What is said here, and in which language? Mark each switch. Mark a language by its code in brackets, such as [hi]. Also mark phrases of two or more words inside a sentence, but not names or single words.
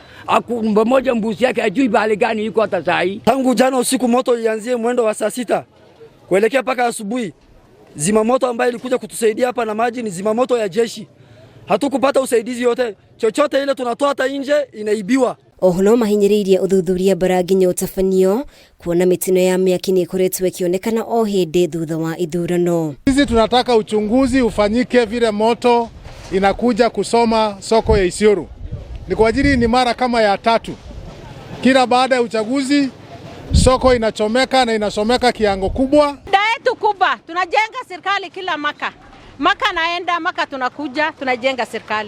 [sw] Mmoja mbuzi yake ajui bahali gani yuko hata saa hii. Tangu jana usiku moto ianzie mwendo wa saa 6 kuelekea paka asubuhi. Zimamoto ambayo ilikuja kutusaidia hapa na maji ni zimamoto ya jeshi. Hatukupata usaidizi yote. Chochote ile tunatoa hata nje inaibiwa. [ki] Ohono mahinyiririe uthuthuria baraginyo utafanio kuona mitino ya miaki ni ikoretwo ikionekana o hindi thutha wa ithurano. [sw] Sisi tunataka uchunguzi ufanyike vile moto inakuja kusoma soko ya Isiolo. Ni kwa ajili ni mara kama ya 3. Kila baada ya uchaguzi soko inachomeka na inasomeka kiango kubwa. Daetu kubwa, tunajenga serikali kila maka naenda maka tunakuja tunajenga serikali.